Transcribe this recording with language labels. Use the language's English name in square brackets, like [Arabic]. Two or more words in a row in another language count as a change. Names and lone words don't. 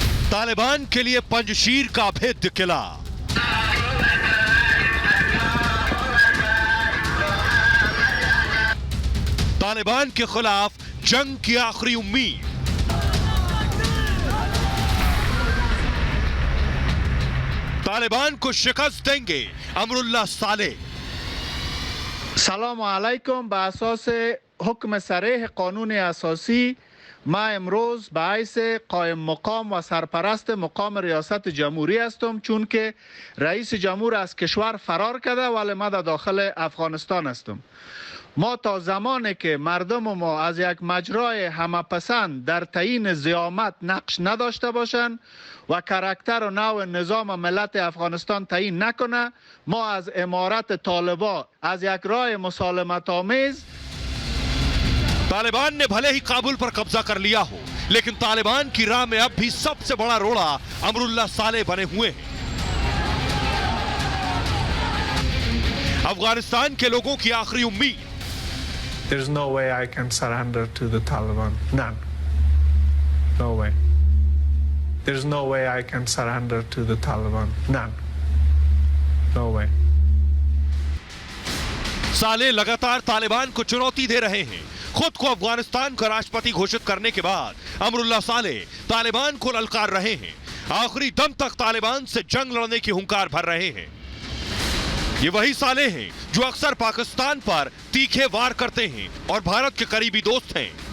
[Hindi] तालिबान के लिए पंजशीर का अभेद्य किला। तालिबान के खिलाफ जंग की आखिरी उम्मीद। तालिबान को शिकस्त देंगे अमरुल्लाह सालेह। [Persian] سلام علیکم. به اساس حکم صریح قانون اساسی ما امروز به حیث قائم مقام و سرپرست مقام ریاست جمهوری هستم، چون که رئیس جمهور از کشور فرار کرده ولی ما در داخل افغانستان هستم. ما تا زمانی که مردم ما از یک مجرای همپسند در تعیین زعامت نقش نداشته باشند و کاراکتر و نوع نظام ملت افغانستان تعیین نکنه، ما از امارت طالبان از یک راه مسالمت آمیز [Hindi] तालिबान ने भले ही काबुल पर कब्जा कर लिया हो, लेकिन तालिबान की राह में अब भी सबसे बड़ा रोड़ा अमरुल्लाह सालेह बने हुए हैं। अफगानिस्तान के लोगों की आखिरी उम्मीद। [English] There's no way I can surrender to the Taliban. None. No way. There's no way I can surrender to the Taliban. None. No way. [Hindi] सालेह लगातार तालिबान को चुनौती दे रहे हैं। खुद को अफगानिस्तान का राष्ट्रपति घोषित करने के बाद अमरुल्लाह सालेह तालिबान को ललकार रहे हैं। आखिरी दम तक तालिबान से जंग लड़ने की हुंकार भर रहे हैं। ये वही सालेह हैं जो अक्सर पाकिस्तान पर तीखे वार करते हैं और भारत के करीबी दोस्त हैं।